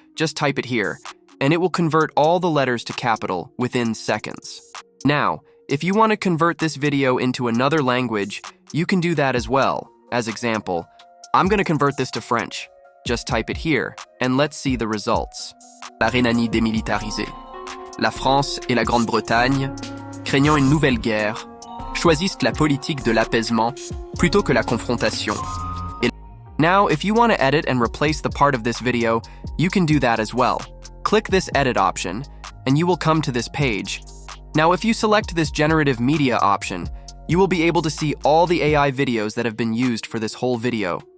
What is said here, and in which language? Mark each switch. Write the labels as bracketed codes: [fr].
[en] Just type it here, and it will convert all the letters to capital within seconds. Now, if you want to convert this video into another language, you can do that as well. As example, I'm going to convert this to French. Just type it here, and let's see the results. [fr] La Rhénanie démilitarisée. La France et la Grande-Bretagne, craignant une nouvelle guerre, choisissent la politique de l'apaisement plutôt que la confrontation. [en] Now, if you want to edit and replace the part of this video, you can do that as well. Click this edit option, and you will come to this page. Now, if you select this generative media option, you will be able to see all the AI videos that have been used for this whole video.